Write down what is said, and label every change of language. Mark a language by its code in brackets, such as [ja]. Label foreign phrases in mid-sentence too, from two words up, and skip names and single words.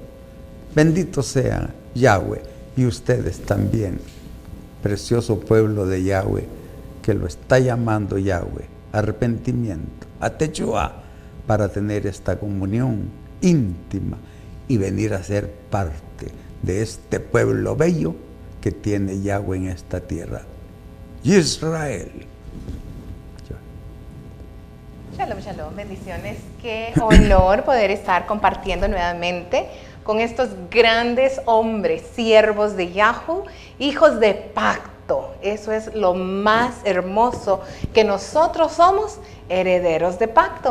[es] Bendito sea Yahweh y ustedes también, precioso pueblo de Yahweh, que lo está llamando Yahweh, arrepentimiento, a techuvá, para tener esta comunión íntima y venir a ser parte de este pueblo bello que tiene Yahweh en esta tierra. Israel. [he] שלום, שלום, [es] bendiciones. Qué honor poder estar compartiendo nuevamente con estos grandes hombres, siervos de Yahweh, hijos de pacto. Eso es lo más hermoso, que nosotros somos herederos de pacto.